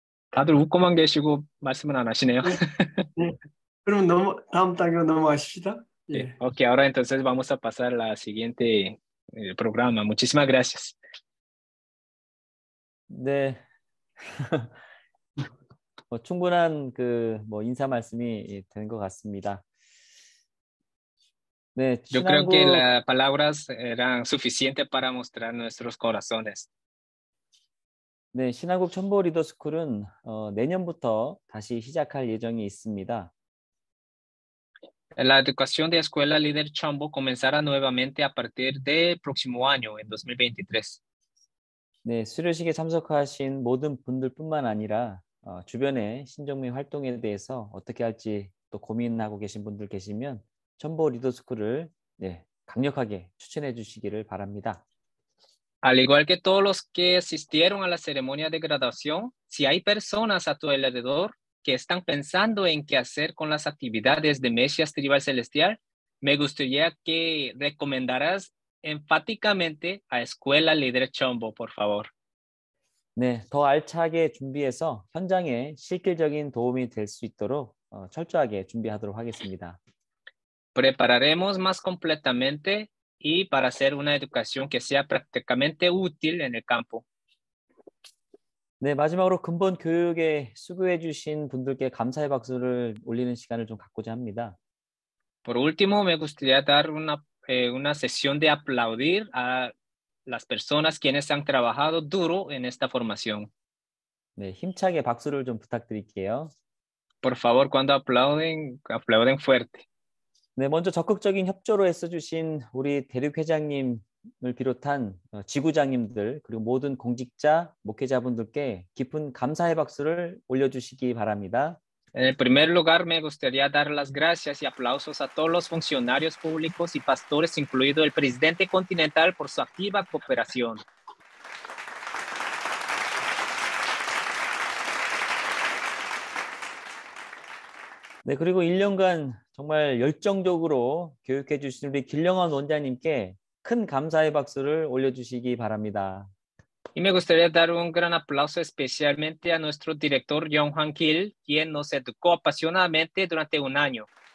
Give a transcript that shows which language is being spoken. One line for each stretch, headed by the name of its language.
Korean: 다들 웃고만 계시고 말씀은 안 하시네요. 네. 그럼 다음 단계로 넘어가십시다. 예.
Spanish: Ok, ahora entonces vamos a pasar a la siguiente programa. Muchísimas gracias.
Korean: 네. 충분한 인사 말씀이 된 것 같습니다. 네,
Spanish: Yo creo que las palabras eran suficientes para mostrar nuestros corazones.
Korean: 네, 신한국 첨보 리더스쿨은 내년부터 다시 시작할 예정이 있습니다.
Spanish: La educación de Escuela Líder Chombo comenzará nuevamente a partir del próximo año, en 2023.
Korean: 네, 수료식에 참석하신 모든 분들뿐만 아니라 주변의 신정민 활동에 대해서 어떻게 할지 또 고민하고 계신 분들 계시면 첨보 리더스쿨을 강력하게 추천해 주시기를 바랍니다.
Spanish: Al igual que todos los que asistieron a la ceremonia de graduación, si hay personas a tu alrededor que están pensando en qué hacer con las actividades de Mesías Tribal Celestial, me gustaría que recomendaras enfáticamente a Escuela Líder Chombo, por favor.
Korean: 네, 더 알차게 준비해서 현장에 실질적인 도움이 될 수 있도록 철저하게 준비하도록 하겠습니다.
Spanish: Prepararemos más completamente y para hacer una educación que sea prácticamente útil en el campo.
Korean: 네, 마지막으로 근본 교육에 수고해 주신 분들께 감사의 박수를 올리는 시간을 좀 갖고자 합니다.
Spanish: Por último, me gustaría dar una sesión de aplaudir a las personas quienes han trabajado duro en esta formación.
Korean: 네, 힘차게 박수를 좀 부탁드릴게요.
Spanish: Por favor, cuando aplauden fuerte.
Korean: 네, 먼저 적극적인 협조로 애써주신 우리 대륙회장님을 비롯한 지구장님들 그리고 모든 공직자, 목회자분들께 깊은 감사의 박수를 올려주시기 바랍니다.
Spanish: En primer lugar, me gustaría dar las gracias y aplausos a todos los funcionarios públicos y pastores, incluido el presidente continental, por su activa cooperación.
Korean: 네, 그리고 1년간 정말 열정적으로 교육해 주신 우리 길령원 원장님께 큰 감사의 박수를 올려주시기 바랍니다.
Spanish: Y me gustaría dar un gran aplauso especialmente a nuestro director John Juan Gil, quien nos educó apasionadamente durante un año.